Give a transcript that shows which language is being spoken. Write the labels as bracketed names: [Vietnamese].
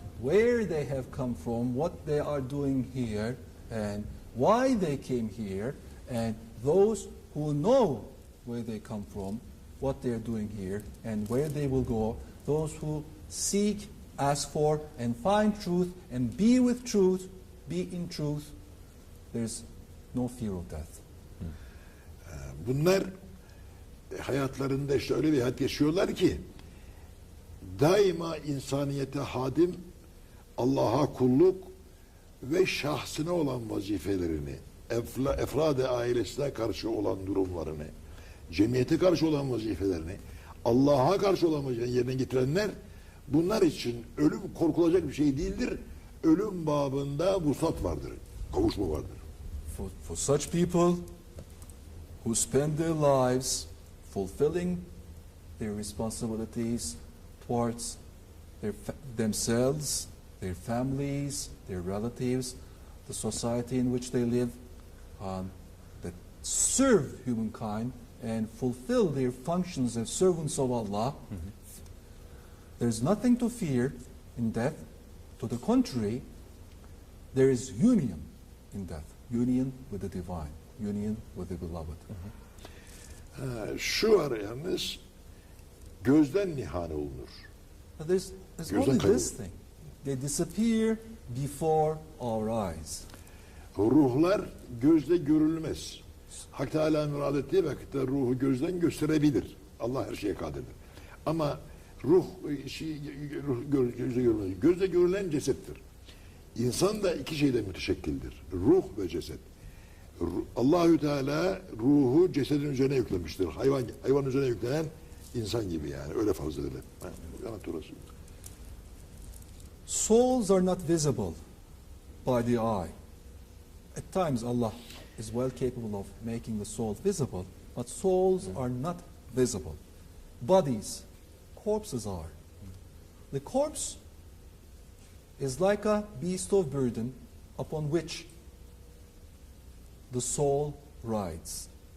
[English] where they have come from, what they are doing here, and why they came here, and those who know where they come from, what they are doing here, and where they will go, those who seek, ask for, and find truth, and be with truth, be in truth, there's no fear of death. [Turkish] Bunlar hayatlarında işte öyle bir hayat yaşıyorlar ki daima insaniyete hadim, Allah'a kulluk ve şahsına olan vazifelerini, efrad-ı ailesine karşı olan durumlarını, cemiyete karşı olan vazifelerini, Allah'a karşı olan vazifelerini yerine getirenler, bunlar için ölüm korkulacak bir şey değildir. Ölüm babında vuslat vardır, kavuşma vardır. [English] For such people who spend their lives fulfilling their responsibilities towards themselves, their families, their relatives, the society in which they live, that serve humankind and fulfill their functions as servants of Allah, there's nothing to fear in death. To the contrary, there is union in death, union with the divine, union with the beloved. [Turkish] Şu var yalnız, gözden nihane olunur. [English] There's only this thing. They disappear before our eyes. [Turkish] Ruhlar gözle görülmez. Hak Teala murad ettiği vakitte ruhu gözden gösterebilir. Allah her şeye kadirdir. Ama ruh gözle görülmez. Gözle görülen cesettir. İnsan da iki şeyden müteşekkildir. Ruh ve ceset. Allahü Teala ruhu cesedin üzerine yüklemiştir. Hayvan üzerine yüklenen insan gibi yani. Öyle fazla öyle. [English] Souls are not visible by the eye. At times Allah is well capable of making the soul visible, but souls are not visible. Bodies, corpses are. The corpse is like a beast of burden upon which the soul rides.